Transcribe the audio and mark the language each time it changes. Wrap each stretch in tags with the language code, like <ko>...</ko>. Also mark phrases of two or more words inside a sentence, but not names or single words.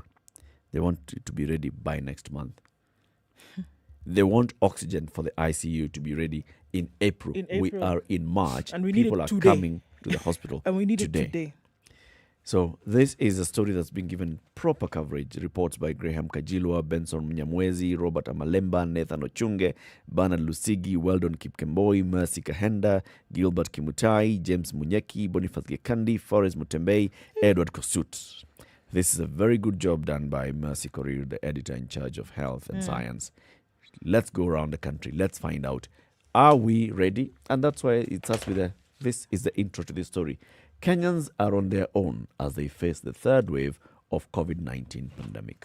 <en>They want it to be ready by next month. They want oxygen for the ICU to be ready in April. We are in March. And people are coming to the hospital and we need it today. So this is a story that's been given proper coverage. Reports by Graham Kajilwa, Benson Mnyamwezi, Robert Amalemba, Nathan Ochunge, Bernard Lusigi, Weldon Kipkemboi, Mercy Kahenda, Gilbert Kimutai, James Munyeki, Boniface Gekandi, Forrest Mutembei, Edward Kosut. This is a very good job done by Mercy Korir, the editor in charge of health and science. Let's go around the country. Let's find out, are we ready? And that's why it starts with this is the intro to this story. Kenyans are on their own as they face the third wave of COVID-19 pandemic.</en>